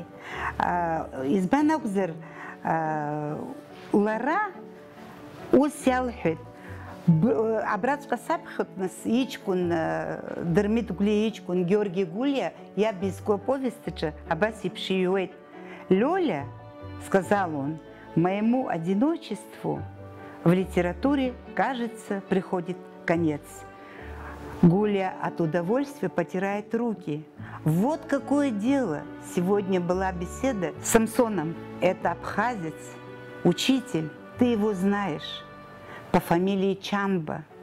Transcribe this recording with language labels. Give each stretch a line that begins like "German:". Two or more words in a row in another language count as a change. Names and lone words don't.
Abkhazian: Избан акәзар, лара ус иалҳәеит, абраҵәҟьа саԥхьоит, нас иҷкәын Дырмит Гәлиа иҷкәын Георги Гәлиа иаб изку аповестаҿы абас еиԥш иҩуеит.
Russian: «Лёля, — сказал он, — моему одиночеству в литературе, кажется, приходит конец». Гуля от удовольствия потирает руки. Вот какое дело! Сегодня была беседа с Самсоном. Это абхазец, учитель, ты его знаешь, по фамилии Чамба.